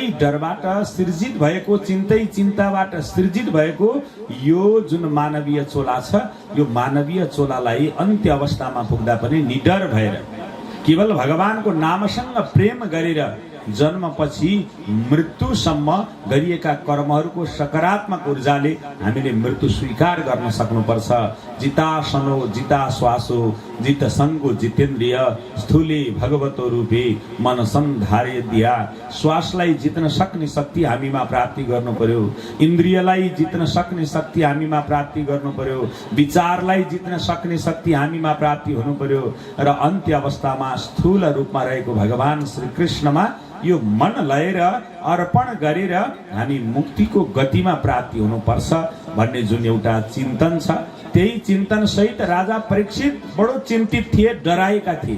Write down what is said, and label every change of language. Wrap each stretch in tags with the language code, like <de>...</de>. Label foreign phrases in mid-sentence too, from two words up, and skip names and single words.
<ne>डरबाट सृजित भएको, चिन्तै चिन्ताबाट सृजित भएको यो जुन मानवीय चोला छ, यो मानवीय चोलालाई अन्त्य अवस्थामा पुग्दा पनि निडर भएर केवल भगवानको नामसँग प्रेम गरेर जन्मपछि मृत्युसम्म गरिएका कर्महरूको सकारात्मक ऊर्जाले हामीले मृत्यु स्वीकार गर्न सक्नुपर्छ।</ne> <sa>जितासनो जिता श्वासो जित सङ्गो जितेन्द्रिय स्थूले भगवतो रूपे मन संधार्य दिया।</sa> <ne>श्वासलाई जित्न सक्ने शक्ति हामीमा प्राप्ति गर्नु पर्यो, इन्द्रियलाई जित्न सक्ने शक्ति हामीमा प्राप्ति गर्नु पर्यो, विचारलाई जित्न सक्ने शक्ति हामीमा प्राप्ति हुनु पर्यो र अन्त्य अवस्थामा स्थूल रूपमा रहेको भगवान श्री कृष्णमा यो मन लगाएर अर्पण गरेर हामी मुक्तिको गतिमा प्राप्ति हुनुपर्छ भन्ने जुन एउटा चिन्तन छ, त्यही चिन्तन सहित राजा परीक्षित बडो चिन्तित थिए, डराएका थिए।</ne>